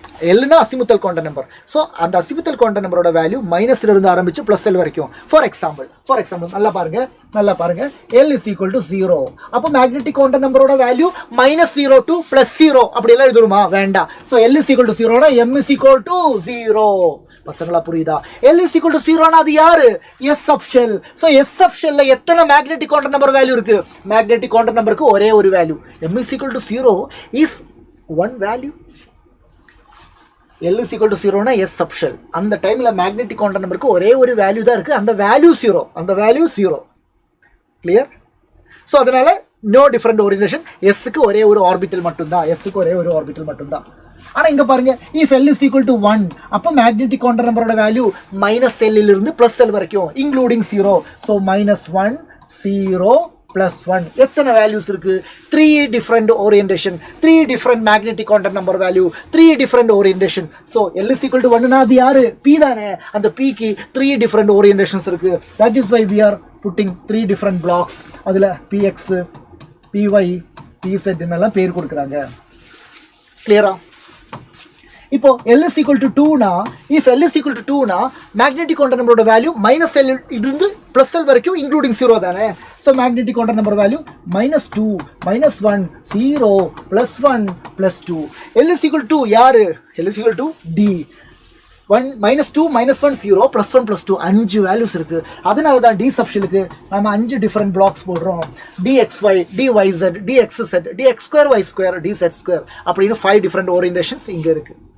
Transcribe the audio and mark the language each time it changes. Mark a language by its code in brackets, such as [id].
[ta] எல்னா azimuthal quantum number. So அந்த azimuthal quantum நம்பரோட value மைனஸ்ல இருந்து ஆரம்பிச்சு +L வரைக்கும். ஃபார் எக்ஸாம்பிள் நல்லா பாருங்க L is equal to 0. அப்போ மேக்னெட்டிக் குவாண்டம் நம்பரோட வேல்யூ -0 to +0 அப்படி எல்லாம் எழுதுமா, வேண்டாம். So L is equal to 0 M is equal to 0. பசங்களா புரியுதா, L is equal to 0 அது யாரு, S சப்ஷெல். ஸோ S சப்ஷெல்ல எத்தனை மேக்னெட்டிக் குவாண்டம் நம்பர் வேல்யூ இருக்கு, மேக்னெட்டிக் குவாண்டம் நம்பருக்கு ஒரே ஒரு value, [en] M is equal to 0 is one value. [ta] L is equal to 0 னா S சப்ஷெல். அந்த டைம்ல மேக்னெட்டிக் குவாண்டம் நம்பருக்கு ஒரே ஒரு வேல்யூ தான் இருக்கு, அந்த வேல்யூ 0. கிளியர்? ஸோ அதனால நோ டிஃபரெண்ட் ஓரியன்டேஷன், எஸ்க்கு ஒரே ஒரு ஆர்பிட்டல் மட்டும்தான். ஆனால் இங்க பாருங்க, [en] if L is equal to 1 [ta] அப்போ மேக்னெட்டிக் குவாண்டம் நம்பரோட வேல்யூ -L இருந்து +L வரைக்கும் இன்க்ளூடிங் 0. ஸோ -1 0 +1 எத்தனை வேல்யூஸ் இருக்கு, 3 different orientation, 3 different magnetic quantum number value, 3 different orientation. So L is equal to 1 அது யாரு, P தானே. அந்த Pக்கு 3 டிஃப்ரெண்ட் ஓரியன்டேஷன்ஸ் இருக்கு. [en] That is why we are putting 3 different blocks. [ta] அதில் PX PY PZ எல்லாம் பேர் கொடுக்குறாங்க. கிளியரா? இப்போ L is equal to 2 னா, if L is equal to 2 னா மேக்னெட்டிக் குவாண்டம் நம்பரோட வேல்யூ -L இருந்து +L வரைக்கும் இன்க்ளூடிங் 0 தானே. So magnetic quantum number value -2 -1 0 +1 +2. L is equal to யாரு, L is equal to D. -2 -1 0 +1 +2 5 values இருக்கு. அதனால தான் டி சப்ஷெலுக்கு நம்ம 5 டிஃபரெண்ட் பிளாக்ஸ் போடுறோம். dxy dyz dxz dx2y2 dz2 அப்படின்னு 5 டிஃபரெண்ட் ஓரியன்டேஷன்ஸ் இங்க இருக்கு.